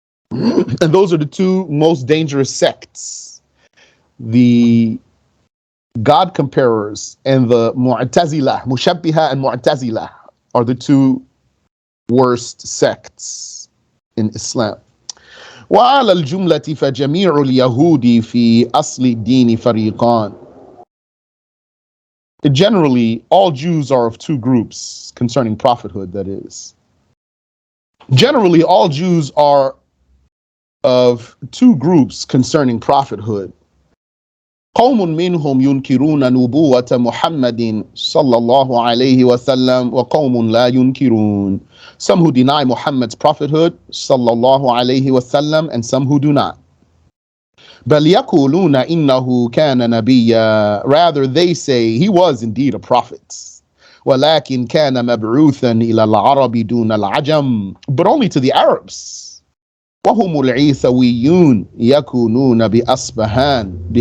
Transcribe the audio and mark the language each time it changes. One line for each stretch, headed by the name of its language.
English: And those are the two most dangerous sects. The God comparers and the mu'tazila, mushabbihah and mu'tazila, are the two worst sects in Islam.
Arabic: وعلى الجملة فجميع اليهود في أصل الدين فريقان.
English: Generally, all Jews are of two groups concerning prophethood, that is. Generally, all Jews are of two groups concerning prophethood.
Arabic: قوم منهم ينكرون نبوة محمد صلى الله عليه وسلم وقوم لا ينكرون.
English: Some who deny Muhammad's prophethood
Arabic: صلى الله عليه وسلم,
English: and some who do not.
Arabic: بل يقولون إنه كان نبيا.
English: Rather, they say he was indeed a prophet.
Arabic: ولكن كان مبعوثا إلى العرب دون العجم.
English: But only to the Arabs.
Arabic: وهم العيسويون يكونون بأصفهان.